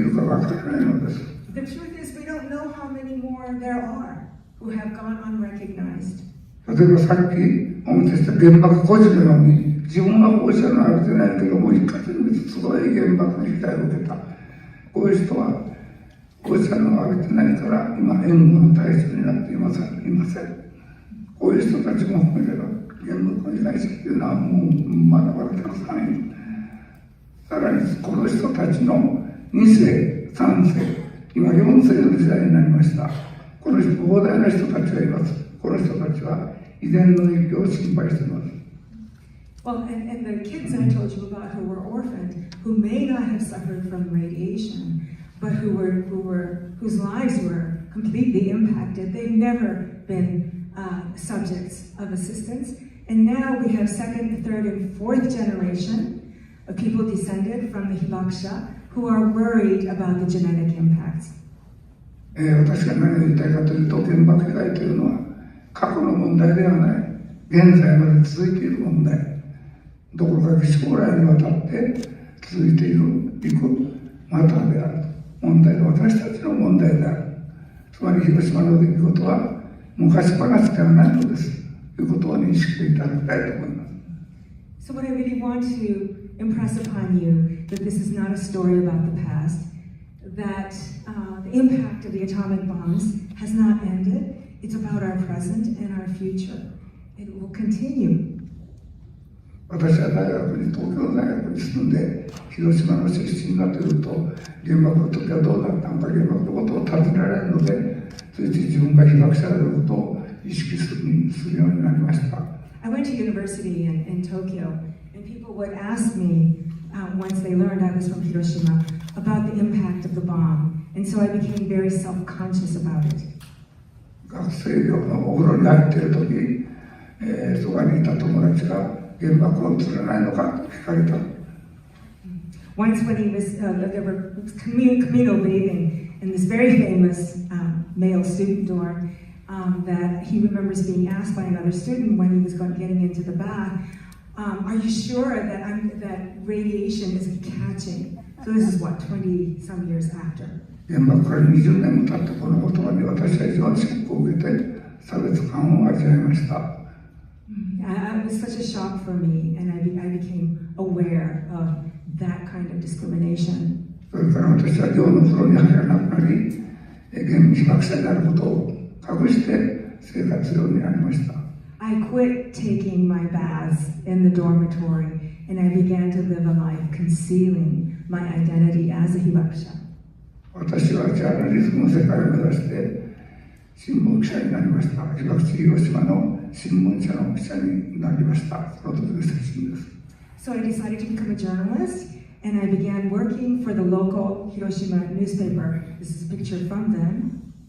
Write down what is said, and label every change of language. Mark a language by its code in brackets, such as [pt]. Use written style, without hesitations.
[en] The truth is, we don't know how many more there are who have gone unrecognized. [ja] 例えばさっきお見せした原爆孤児のように自分は放射能浴びてないけども一括にすごい原爆に被害を受けたこういう人は放射能浴びてないから今援護の対象になっていませんこういう人たちも含めれば原爆の被害者っていうのはもうまだまだたくさんいるさらにこの人たちの2世、3世、今4世の時代になりました。この膨大な人たちがいます。この人たちは遺伝の影響を心配しています。 [en] Well, and the kids I told you about who were orphaned, who may not have suffered from radiation, but whose lives were completely impacted. They've never been subjects of assistance. And now we have second, third, and fourth generation of people descended from the Hibakusha who are worried about the genetic impacts. [ja] 私が何を言いたいかというと、原爆被害というのは過去の問題ではない、現在まで続いている問題、どころか将来にわたって続いていくマターである問題で、私たちの問題である。つまり広島の出来事は昔話ではないのですということを認識していただきたいと思います。 [en] So what I really want to impress upon you that this is not a story about the past, that the impact of the atomic bombs has not ended. It's about our present and our future. It will continue. [ja] 私は東京大学に住んで広島の出身だというと、原爆の時はどうだったのか、原爆のことを尋ねられるので、ついつい自分が被爆者であることを意識するようになりました。 [en] I went to university in Tokyo, and people would ask me once they learned I was from Hiroshima about the impact of the bomb, and so I became very self-conscious about it. [ja] 学生寮のお風呂に入っている時、そばにいた友達が原爆を映らないのかと聞かれた。 [en] Once when there were communal bathing in this very famous male student dorm, that he remembers being asked by another student when he was getting into the bath, are you sure that radiation isn't catching? So this is what, 20 some years after. [ja] 原爆から20年も経ってこの言葉に私は非常にショックを受けて差別感を味わいました。 [en] It was such a shock for me, and I became aware of that kind of discrimination. [ja] それから私は寮の風呂に入らなくなり、被爆者になることを隠して生活するようになりました。 I quit taking my baths in the dormitory, and I began to live a life concealing my identity as a hibakusha. 私はジャーナリズムの世界を目指して新聞記者になりました。被爆地広島の新聞社の記者になりました。その時の写真です。 [en] So I decided to become a journalist, and I began working for the local Hiroshima newspaper. This is a picture from them.